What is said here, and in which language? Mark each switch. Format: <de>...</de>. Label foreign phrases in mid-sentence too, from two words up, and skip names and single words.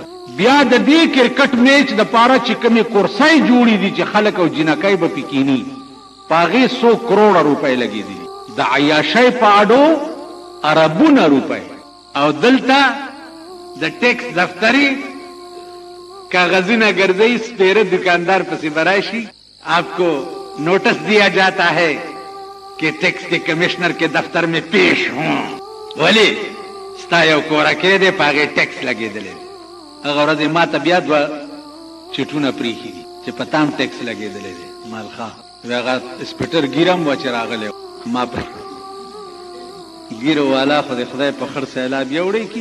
<ps>بیا د دې کرکټ میچ د پاره چې کومې کورسۍ جوړې دي چې خلک او جنکۍ به پې کیني، په هغې 100 کروړه روپۍ لګېدلي. د عیاشۍ په اډو اربونه روپۍ. او دلته د ټیکس دفترې کاغذونه ګرځئ، سپېره دکاندار پسې به راشي،</ps> <ur>آپ کو نوٹس دیا جاتا ہے کہ ٹیکس کے کمشنر کے دفتر میں پیش ہوں.</ur> <ps>ولی ستا یو کورکۍ دی په هغې ټیکس لګېدلی. هغه ورځې ما ته بیا 2 چټونه پرېښي دي چې په تا هم ټیکس لګېدلی دی. مالخا هغه سپیټر ګیره هم وه چې راغلی ما پر ګیره والا خو د خدای په خړ سیلاب یوړی کي.</ps>